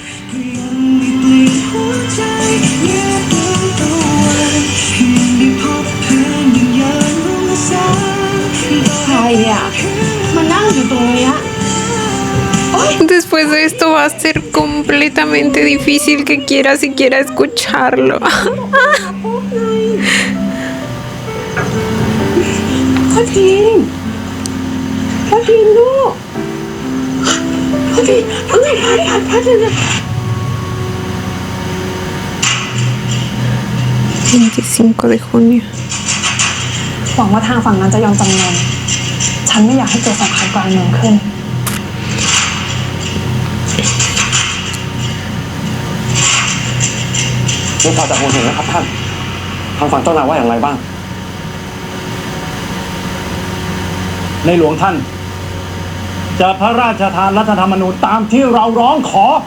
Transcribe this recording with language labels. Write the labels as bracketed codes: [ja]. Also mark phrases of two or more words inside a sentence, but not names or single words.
[th] ใครอ่ะมานั่งอยู่ตรงเนี้ย [es] Después de esto va a ser completamente difícil que quiera siquiera escucharlo. [th] พ่อทินลูกพ่อทินพ่อทิน [es] 25 de junio. [th] หวังว่าทางฝั่งนั้นจะยอมจำนนฉันไม่อยากให้เกิดสงครามกลางเมืองขึ้น มีข่าวจากหัวหินนะครับท่านทางฝั่งเจ้านายว่าอย่างไรบ้างในหลวงท่านจะพระราชทานรัฐธรรมนูญตามที่เราร้องขอ